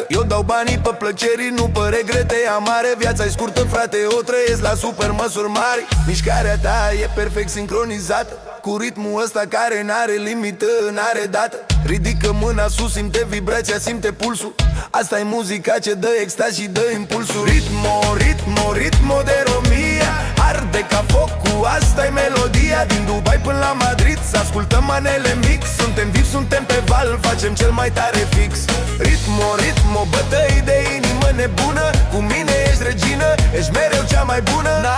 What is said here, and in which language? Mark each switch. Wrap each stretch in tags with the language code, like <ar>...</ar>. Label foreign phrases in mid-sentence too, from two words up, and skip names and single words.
<ro>Eu dau banii pe plăceri, nu pe regrete amare. Viața-i scurtă, frate, o trăiesc la super măsuri mari. Mișcarea ta e perfect sincronizată cu ritmul ăsta care n-are limită, n-are dată. Ridică mâna sus, simte vibrația, simte pulsul. Asta e muzica ce dă extaz și dă impulsul.</ro> <es>Ritmo, ritmo, ritmo de</es> <ro>România arde ca focul. Asta-i melodia din Dubai până la Madrid. Să ascultăm manele mix. Suntem vivi, suntem pe val, facem cel mai tare fix.</ro> <es>Ritmo, ritmo,</es> <ro>bătăi de inimă nebună. Cu mine ești regină, ești mereu cea mai bună.</ro>